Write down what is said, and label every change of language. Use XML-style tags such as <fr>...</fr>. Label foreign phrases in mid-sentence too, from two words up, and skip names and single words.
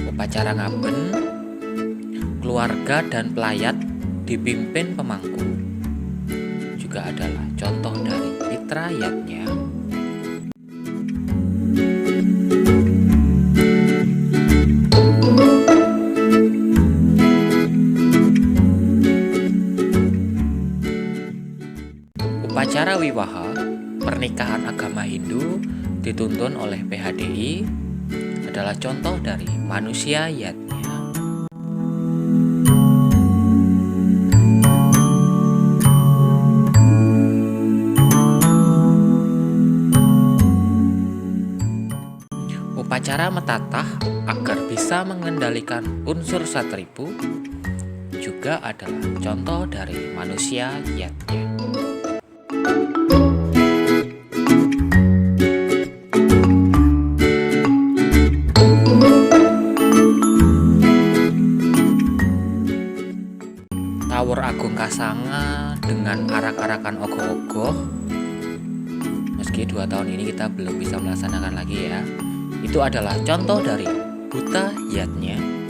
<id>upacara ngaben, keluarga dan pelayat dipimpin pemangku. Juga adalah contoh dari pitra yatnya. Upacara wiwaha, pernikahan agama Hindu dituntun oleh PHDI, adalah contoh dari manusia yatnya. Upacara metatah agar bisa mengendalikan unsur satripu juga adalah contoh dari manusia yatnya. Tower Agung Kasanga dengan arak-arakan ogoh-ogoh, meski 2 tahun ini kita belum bisa melaksanakan lagi ya, itu adalah contoh dari buta yatnya.</id>